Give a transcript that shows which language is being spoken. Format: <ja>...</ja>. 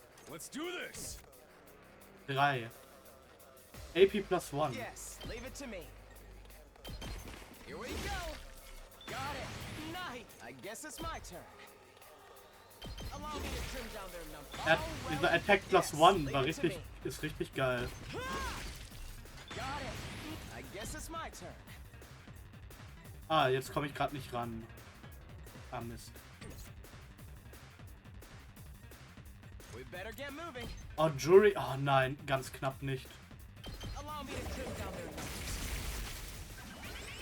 <en>Let's do this! 3. AP plus 1. Yes, leave it to me. Here we go. Got it. Nice. I guess it's my turn. Allow me to trim down their number.</en> <de>Dieser Attack plus 1 war richtig, ist richtig geil.</de> <en>Got it. I guess it's my turn.</en> <de>Ah, jetzt komme ich gerade nicht ran. Ah, Mist.</de> <en>We better get moving. Oh, Jury.</en> <de>Oh nein, ganz knapp nicht.</de> <en>Allow me to trim down their numbers.</en>